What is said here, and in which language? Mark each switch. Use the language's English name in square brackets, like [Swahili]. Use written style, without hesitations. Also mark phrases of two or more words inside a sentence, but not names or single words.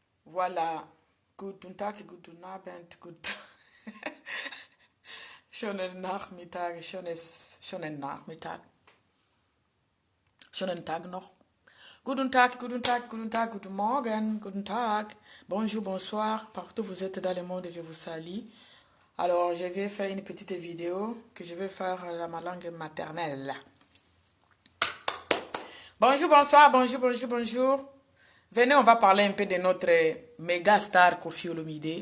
[French] Voilà. [German] Guten Tag, guten Abend, gut. Schönen Nachmittag, schönen Nachmittag, schönen Tag noch. Guten Tag, guten Tag, guten Tag, guten Morgen, guten Tag. [French] Bonjour, bonsoir, partout où vous êtes dans le monde, je vous salue. Alors, je vais faire une petite vidéo que je vais faire dans ma langue maternelle. Bonjour, bonsoir, bonjour, bonjour, bonjour. Venez, on va parler un peu de notre méga star Koffi Olomide.